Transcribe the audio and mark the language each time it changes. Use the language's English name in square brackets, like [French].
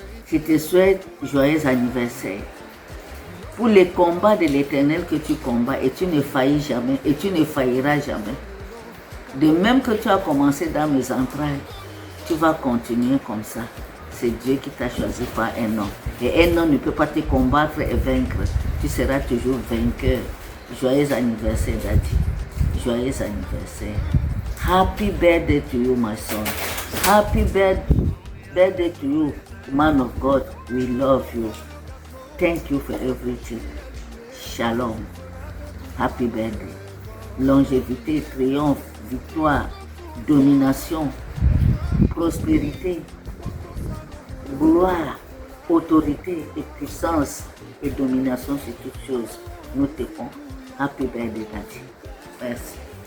[French] Je te souhaite joyeux anniversaire. Pour les combats de l'Éternel que tu combats, et tu ne faillis jamais, et tu ne failliras jamais. De même que tu as commencé dans mes entrailles, tu vas continuer comme ça. C'est Dieu qui t'a choisi par un homme. Et un homme ne peut pas te combattre et vaincre. Tu seras toujours vainqueur. Joyeux anniversaire, Daddy. Joyeux anniversaire. [English] Happy birthday to you, my son. Happy birthday to you, man of God. We love you. Thank you for everything. Shalom. Happy birthday. [French] Longévité, triomphe, victoire, domination, prospérité, gloire, autorité et puissance et domination sur toutes choses. Nous te font. [English] Happy birthday, Daddy. [French] Merci.